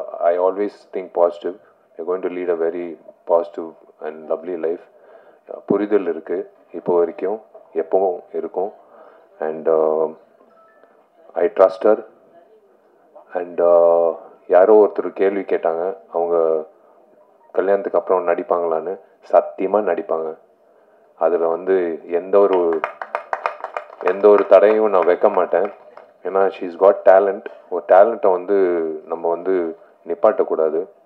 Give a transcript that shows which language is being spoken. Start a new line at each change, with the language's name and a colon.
English: I always think positive. We are going to lead a very positive and lovely life.
Tamil: புரிதல் இருக்குது இப்போ வரைக்கும், எப்பவும் இருக்கும்.
English: And I trust her.
Tamil: And யாரோ ஒருத்தர் கேள்வி கேட்டாங்க, அவங்க கல்யாணத்துக்கு அப்புறம் நடிப்பாங்களான்னு. சத்தியமாக நடிப்பாங்க. அதில் வந்து எந்த ஒரு தடையும் நான் வைக்க மாட்டேன். ஏன்னா
English: She's got talent.
Tamil: ஒரு டேலண்ட்டை வந்து நம்ம வந்து நிப்பாட்டக்கூடாது.